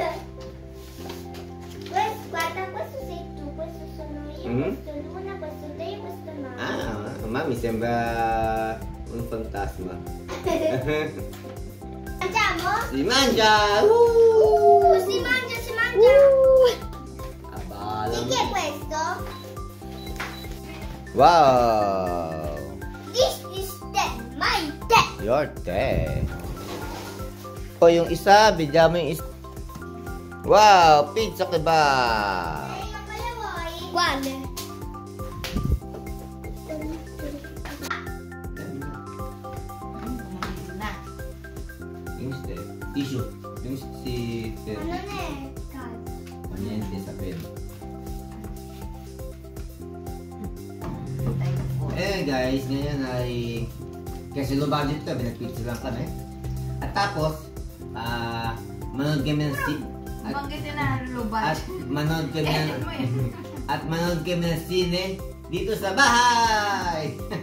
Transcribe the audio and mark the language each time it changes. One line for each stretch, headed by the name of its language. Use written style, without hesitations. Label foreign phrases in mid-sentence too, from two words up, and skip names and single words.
Italian: Guarda, questo sei tu, questo sono io, questo è Luna, questo te e questo è mamma. Ah, ma mi sembra un fantasma. Mangiamo? Si mangia! Si mangia, si mangia!
Filipino: Abala.
Italian: Di chi è questo? Wow!
English: This is my tea! Your tea.
Filipino: O yung isa, bigyan mo yung isa.
Italian: Wow! Pizza kebab! Quale?
Filipino: Tissue. Yung si...
Italian: Ma non è caldo. Niente, sapendo.
Filipino: Guys, ngayon ay... Kasi
English: low budget
Filipino: ka, pinag-pizza lang kami. At tapos, manood kami ng manood kami ng sine dito sa bahay!